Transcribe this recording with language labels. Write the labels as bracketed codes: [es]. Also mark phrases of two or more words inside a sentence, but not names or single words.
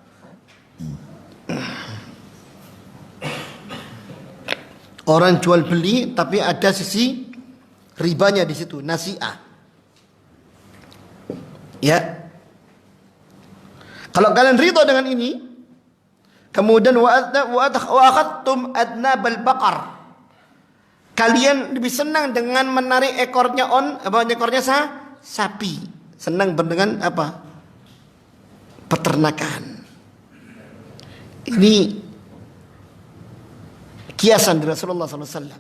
[id] Orang jual beli tapi ada sisi ribanya di situ, nasi'ah. Ya. Kalau kalian ridha dengan ini, kemudian [ar] وأخذتم أذناب البقر. [id] Kalian lebih senang dengan menarik ekornya sapi. Senang dengan apa? Peternakan. Ini kiasan dari Rasulullah SAW.